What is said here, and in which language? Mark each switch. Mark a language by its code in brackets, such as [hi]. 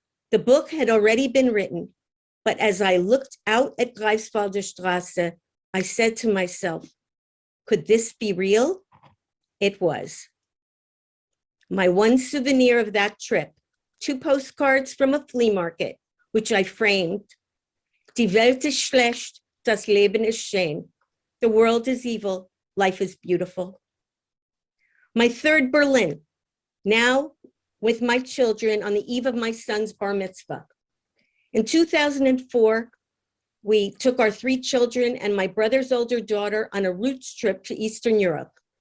[en] The book had already been written, but as I looked out at Greifswalder Straße, I said to myself, could this be real? It was. My one souvenir of that trip, 2 postcards from a flea market, which I framed. [de] Die Welt ist schlecht, das Leben ist schön. [en] The world is evil, life is beautiful. My third Berlin, now with my children on the eve of my son's bar mitzvah. In 2004, we took our 3 children and my brother's older daughter on a roots trip to Eastern Europe.